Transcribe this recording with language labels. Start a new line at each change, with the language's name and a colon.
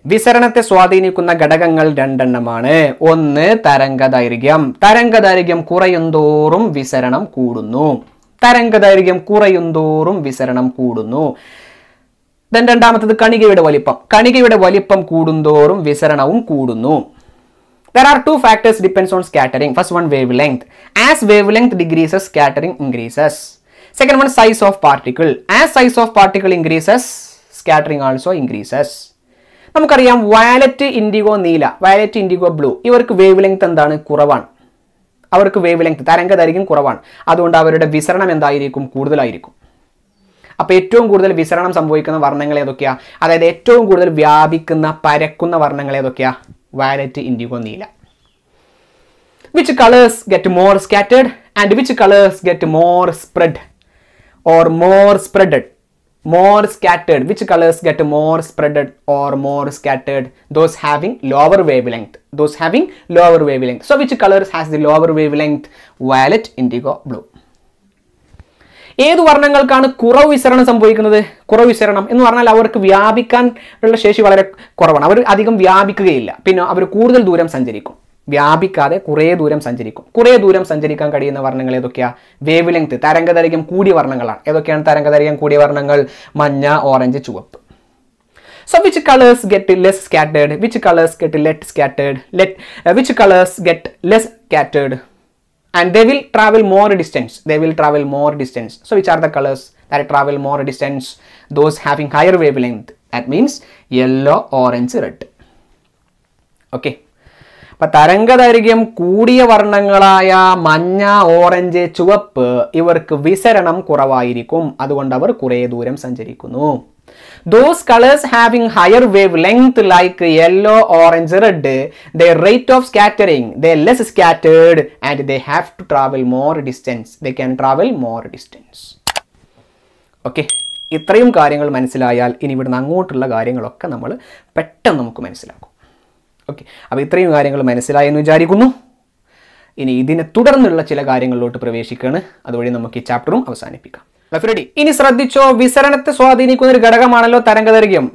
Malayalam: വിസരണത്തെ സ്വാധീനിക്കുന്ന ഘടകങ്ങൾ രണ്ടെണ്ണമാണ്. ഒന്ന് തരംഗദൈർഘ്യം. തരംഗദൈർഘ്യം കുറയുന്തോറും വിസരണം കൂടുന്നു. തരംഗദൈർഘ്യം കുറയുന്തോറും വിസരണം കൂടുന്നു. ദെൻ രണ്ടാമത്തത് കണികയുടെ വലിപ്പം. കണികയുടെ വലിപ്പം കൂടുന്തോറും വിസരണവും കൂടുന്നു.
English: There are two factors depends on scattering. First one, wavelength. As wavelength decreases, scattering increases. Second one, size of particle. As size of particle increases, scattering also increases.
Malayalam: നമുക്കറിയാം വയലറ്റ്, ഇൻഡിഗോ, നീല, violet, IndiGo, blue ഇവർക്ക് wave length എന്താണ്? കുറവാണ്. അവർക്ക് wave length തരംഗദൈർഘ്യം കുറവാണ്. അതുകൊണ്ട് അവരുടെ വിസരണം എന്തായിരിക്കും? കൂടുതലായിരിക്കും. അപ്പോൾ ഏറ്റവും കൂടുതൽ വിസരണം സംഭവിക്കുന്ന വർണ്ണങ്ങൾ ഏതൊക്കെയാണ്? അതായത് ഏറ്റവും കൂടുതൽ വ്യാപിക്കുന്ന, പരക്കുന്ന വർണ്ണങ്ങൾ ഏതൊക്കെയാണ്?
English: violet, indigo, neela. Which colors get more scattered and which colors get more spread or more spreaded? More scattered. Which colors get more spreaded or more scattered? Those having lower wavelength. Those having lower wavelength. So which colors has the lower wavelength? Violet, indigo, blue.
Malayalam: ഏത് വർണ്ണങ്ങൾക്കാണ് കുറവ് വിസരണം സംഭവിക്കുന്നത്? കുറവ് വിസരണം എന്ന് പറഞ്ഞാൽ അവർക്ക് വ്യാപിക്കാൻ ഉള്ള ശേഷി വളരെ കുറവാണ്. അവർ അധികം വ്യാപിക്കുകയില്ല. പിന്നെ അവർ കൂടുതൽ ദൂരം സഞ്ചരിക്കും. വ്യാപിക്കാതെ കുറേ ദൂരം സഞ്ചരിക്കും. കുറേ ദൂരം സഞ്ചരിക്കാൻ കഴിയുന്ന വർണ്ണങ്ങൾ ഏതൊക്കെയാണ്? വേവ് ലെങ്ത്, തരംഗദൈർഘ്യം കൂടിയ വർണ്ണങ്ങളാണ്. ഏതൊക്കെയാണ് തരംഗദൈർഘ്യം കൂടിയ വർണ്ണങ്ങൾ? മഞ്ഞ, ഓറഞ്ച്, ചുവപ്പ്.
English: So which colors get less scattered? Which colors get less scattered? Which colors get less scattered? And they will travel more distance. They will travel more distance. So which are the colors that travel more distance? Those having higher wavelength. That means yellow, orange, red. Okay.
Malayalam: അപ്പോൾ തരംഗദൈർഘ്യം കൂടിയ വർണ്ണങ്ങളായ മഞ്ഞ, orange, ചുവപ്പ് ഇവർക്ക് വിസരണം കുറവായിരിക്കും. അതുകൊണ്ട് അവർ കുറേ ദൂരം സഞ്ചരിക്കുന്നു.
English: Those colors having higher wavelength like yellow, orange, red, their rate of scattering, they are less scattered and they have to travel more distance. They can travel more distance. Okay.
Malayalam: ഇത്രയും കാര്യങ്ങൾ മനസ്സിലായാൽ ഇനി ഇവിടുന്ന് അങ്ങോട്ടുള്ള കാര്യങ്ങളൊക്കെ നമ്മൾ പെട്ടെന്ന് നമുക്ക് മനസ്സിലാക്കും. ഓക്കെ, അപ്പോൾ ഇത്രയും കാര്യങ്ങൾ മനസ്സിലായെന്ന് വിചാരിക്കുന്നു. ഇനി ഇതിനെ തുടർന്നുള്ള ചില കാര്യങ്ങളിലോട്ട് പ്രവേശിക്കുകയാണ്. അതുവഴി നമുക്ക് ഈ ചാപ്റ്ററും അവസാനിപ്പിക്കാം. ഇനി ശ്രദ്ധിച്ചോ, വിസരണത്തെ സ്വാധീനിക്കുന്ന ഒരു ഘടകമാണല്ലോ തരംഗദൈർഘ്യം.